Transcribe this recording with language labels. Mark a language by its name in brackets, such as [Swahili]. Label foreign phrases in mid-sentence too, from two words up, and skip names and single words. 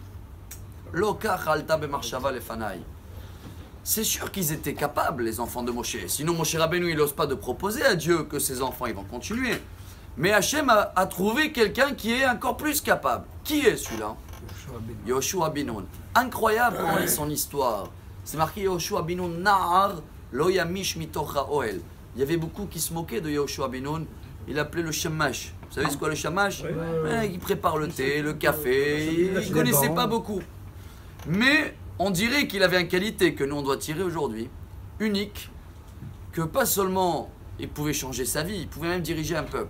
[French] C'est sûr qu'ils étaient capables, les enfants de Moshe. Sinon, Moshe Rabbeinu, il n'ose pas de proposer à Dieu que ses enfants ils vont continuer. Mais Hachem a trouvé quelqu'un qui est encore plus capable. Qui est celui-là? Yoshua bin Nun. Incroyable quand on lit son histoire. C'est marqué Yoshua bin Nun [Hebrew] נער לא ימיש מתוך האהל. [French] Il y avait beaucoup qui se moquaient de Yoshua bin Nun. Il appelait le shamash. Vous savez ce qu'est le shamash? Il prépare le thé, le café. Il ne connaissait pas beaucoup. Mais on dirait qu'il avait une qualité que nous on doit tirer aujourd'hui, unique, que pas seulement il pouvait changer sa vie, il pouvait même diriger un peuple.